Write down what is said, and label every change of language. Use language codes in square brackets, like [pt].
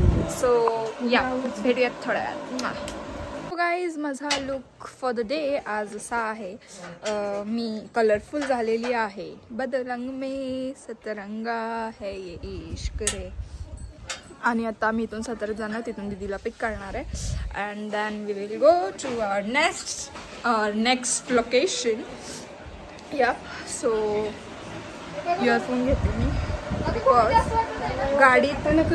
[mr] So या भेटूयात थोड्या वेळात. गाईज माझा [en] look for the day [mr] आज असा आहे, मी कलरफुल झालेली आहे. [hi] बदरंग में सतरंगा है ये इश्क रे. [mr] आणि आता आम्ही इथून सातारा जाणार, तिथून दीदीला पिक करणार आहे. [en] And then we will go to our next location. [mr] या सो इयरफोन घेते मी बिकॉज गाडीत